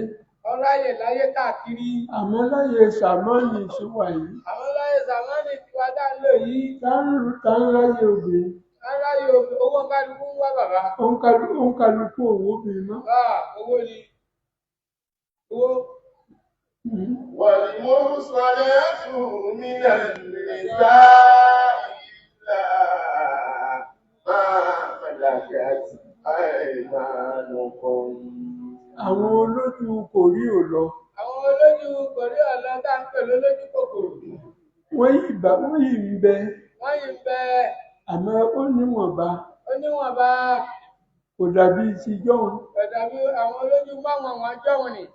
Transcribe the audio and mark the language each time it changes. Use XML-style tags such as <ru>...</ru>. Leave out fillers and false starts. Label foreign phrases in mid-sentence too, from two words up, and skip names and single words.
<yo>Ó ráyè láyé káàkiri. Àmọ́ láyé Sàmánì ṣe wà yìí. Àmọ́ láyé Sàmánì tiwa dá ń lò yìí. Tá ń ráyè obìnrin. Tá ń ráyè owó kálukú ń wá bàbá. Ó ń kálukú òwò obìnrin mọ́. Owó ni. Owó.</yo> <ar>والمحصنات من النساء إلا ما ملكت أيمانكم.</ar> <yo>Àwọn olójú kò rí ò lọ. Àwọn olójú kò rí ọ̀lọ́ tá ń pè lólójú kòkòrò. Wọ́n yìí ń bẹ. Wọ́n yìí ń bẹ. Àmọ́ ó níwọ̀nba. Ó níwọ̀nba. Kò dàbí ti jọ́hun. Kò dàbí àwọn olójú máwọn àwọn jọ́hun ni.</yo>